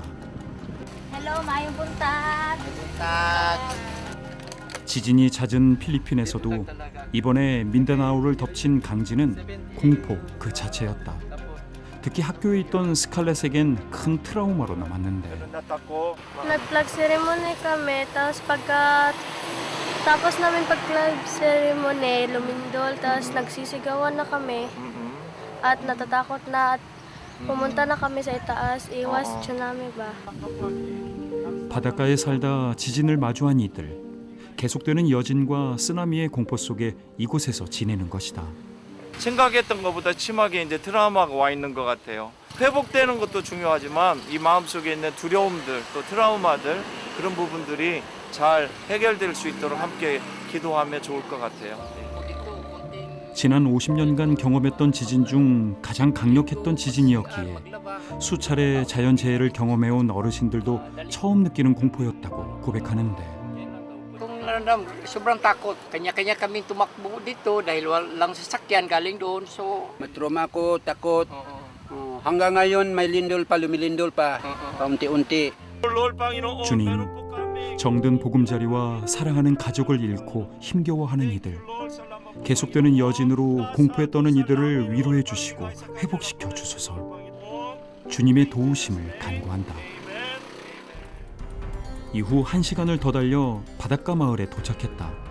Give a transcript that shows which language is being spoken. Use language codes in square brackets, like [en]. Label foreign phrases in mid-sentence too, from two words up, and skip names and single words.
[ceb] Hello, mayong buntag. [ko] 지진이 잦은 필리핀에서도 이번에 민다나오를 덮친 강진은 공포 그 자체였다. 특히 학교에 있던 스칼렛에겐 큰 트라우마로 남았는데, [tl] Nag- [en] flag ceremony [tl] kami, tapos Pagkatapos namin pag-club ceremony, lumindol, tapos nagsisigawan na kami. At natatakot na at pumunta na kami sa itaas, iwas tsunami ba. [ko] 바닷가에 살다 지진을 마주한 이들. 계속되는 여진과 쓰나미의 공포 속에 이곳에서 지내는 것이다. 생각했던 것보다 심하게 이제 트라우마가 와 있는 것 같아요. 회복되는 것도 중요하지만 이 마음속에 있는 두려움들 또 트라우마들 그런 부분들이 잘 해결될 수 있도록 함께 기도하면 좋을 것 같아요. 지난 50년간 경험했던 지진 중 가장 강력했던 지진이었기에 수차례 자연재해를 경험해온 어르신들도 처음 느끼는 공포였다고 고백하는데 [tl] Kung sobrang takot, kanya-kanya kaming tumakbo dito dahil walang sasakyan galing doon. So, Matroma ako, takot. Hanggang ngayon may lindol pa, lumilindol pa, paunti-unti. [ko] 주님, 정든 보금자리와 사랑하는 가족을 잃고 힘겨워하는 이들, 계속되는 여진으로 공포에 떠는 이들을 위로해 주시고 회복시켜 주소서. 주님의 도우심을 간구한다. 이후 1시간을 더 달려 바닷가 마을에 도착했다.